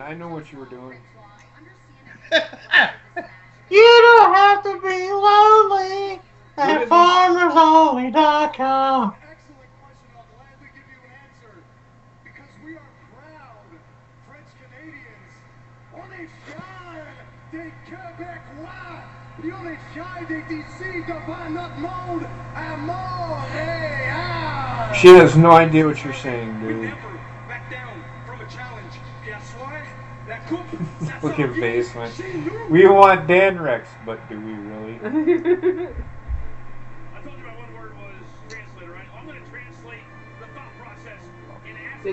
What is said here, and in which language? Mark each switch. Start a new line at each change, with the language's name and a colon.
English: I know what you were doing. You don't have to be lonely at FarmersOnly.com. Excellent question. I'll gladly give you an answer. Because we are proud French Canadians.
French: On est fiers des Québécois. Puis on est fiers d'être ici devant notre monde à Montréal.
English: She has no idea what you're saying, dude. Back down from a challenge. Guess what? That coupe, Look at basement. We want Dan Rex, but do we really? I told you my one word was translator, right? I'm going to translate the thought process in asking.